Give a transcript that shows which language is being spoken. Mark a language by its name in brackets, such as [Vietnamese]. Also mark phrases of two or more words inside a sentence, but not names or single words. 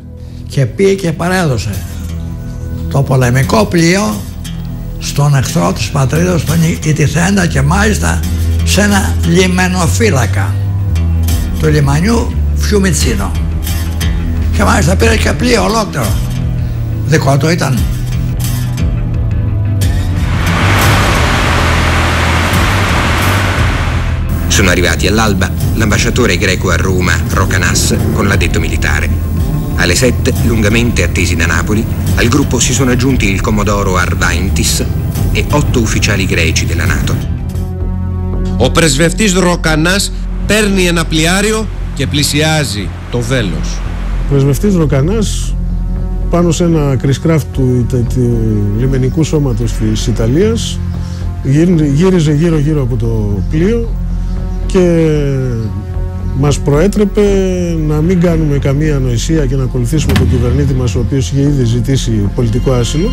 [Greek] Και πήγε και παρέδωσε το πολεμικό πλοίο στον εχθρό της πατρίδας, τον Ιτιθέντα, και μάλιστα σε ένα λιμενοφύλακα του λιμανιού Φιουμιτσίνο. Και μάλιστα πήρε και πλοίο ολόκληρο. Δικό του ήταν. [Italian] Sono arrivati all'alba l'ambasciatore greco a Roma, Rocanas, con l'addetto militare. Alle 7, lungamente attesi da Napoli, al gruppo si sono aggiunti il commodoro Arvaintis e 8 ufficiali greci della NATO. [Greek] Ο πρεσβευτής Ροκανάς παίρνει ένα πλοιάριο και πλησιάζει το Βέλος. Ο πρεσβευτής Ροκανάς, πάνω σε ένα κρυσκράφτ του λιμενικού σώματος της Ιταλίας, γύριζε γύρω-γύρω από το πλοίο και μας προέτρεπε να μην κάνουμε καμία ανοησία και να ακολουθήσουμε τον κυβερνήτη μας, ο οποίος είχε ήδη ζητήσει πολιτικό άσυλο.